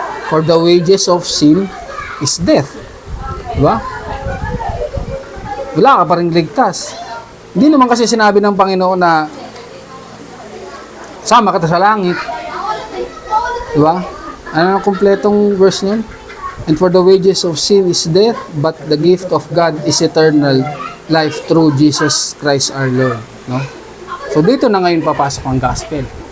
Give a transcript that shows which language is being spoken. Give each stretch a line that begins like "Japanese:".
English: For the wages of sin is death.
Filipino: Di ba? Wala ka pa rin ligtas. Hindi naman kasi sinabi ng Panginoon na sama ka sa langit. Di ba? Ano ang kumpletong verse niyan?
English: And for the wages of sin is death, but the gift of God is eternal life through Jesus Christ our Lord. No?
Filipino: So dito na ngayon papasok ang gospel.